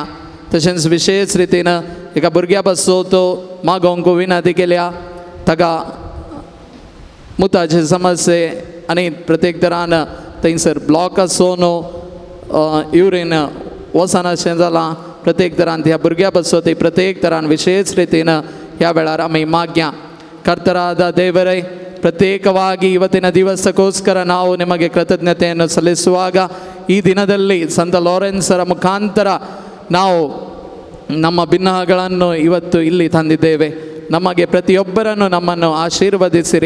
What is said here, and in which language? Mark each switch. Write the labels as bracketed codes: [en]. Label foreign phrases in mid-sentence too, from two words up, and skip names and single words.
[kok] तशेंच विशेष रितीन एका भुरग्या बसत मागोंक विनंती केल्या, ताका मुताचे समस्ये आनी प्रत्येक तरान थंयसर ब्लॉक आसून युरीन वचनाशें जालां, प्रत्येक तरान ह्या भुरग्या बसत प्रत्येक तरान विशेष रितीन ह्या वेळार आमी ಮಾಗ್ಯ. [kn] ಕರ್ತರಾದ ದೇವರೇ, ಪ್ರತ್ಯೇಕವಾಗಿ ಇವತ್ತಿನ ದಿವಸಕ್ಕೋಸ್ಕರ ನಾವು ನಿಮಗೆ ಕೃತಜ್ಞತೆಯನ್ನು ಸಲ್ಲಿಸುವಾಗ ಈ ದಿನದಲ್ಲಿ ಸಂತ ಲಾರೆನ್ಸರ ಮುಖಾಂತರ ನಾವು ನಮ್ಮ ಭಿನ್ನಗಳನ್ನು ಇವತ್ತು ಇಲ್ಲಿ ತಂದಿದ್ದೇವೆ. ನಮಗೆ ಪ್ರತಿಯೊಬ್ಬರನ್ನು ನಮ್ಮನ್ನು ಆಶೀರ್ವದಿಸಿರಿ.